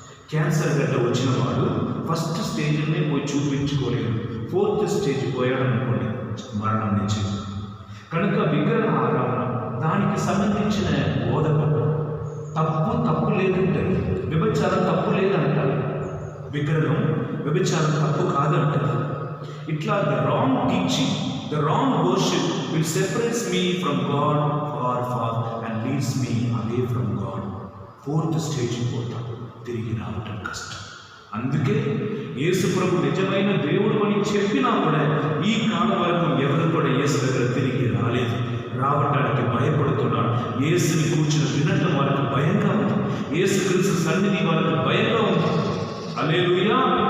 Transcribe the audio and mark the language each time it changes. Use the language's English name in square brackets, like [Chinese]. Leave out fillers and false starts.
[Telugu] Cancer గడ్డ వచ్చిన వాడు ఫస్ట్ స్టేజ్నే పోయి చూపించుకోలేడు, 4th స్టేజ్ పోయాడు అనుకోండి మరణం నుంచి. కనుక విగ్రహ ఆరాధన దానికి సంబంధించిన బోధన తప్పు లేదంటారు. వ్యభిచారం తప్పు లేదంటారు, విగ్రహం వ్యభిచారం తప్పు కాదంటారు. [English] ఇట్లా the wrong teaching, the wrong worship will separates me from God far and leads me away from God. [Telugu] 4th stage పోతాం, తిరిగి రావటం కష్టం. అందుకే యేసు ప్రభు నిజమైన దేవుడు అని చెప్పినా కూడా ఈ కాలం వరకు ఎవరు కూడా యేసు దగ్గర తిరిగి రాలేదు, రావటానికి భయపడుతున్నాడు. యేసుని కూర్చుని వినటం వాళ్ళకు భయంగా ఉంది, యేసుక్రీస్తు సన్నిధి వాళ్ళకు భయంగా ఉంది. హల్లెలూయా.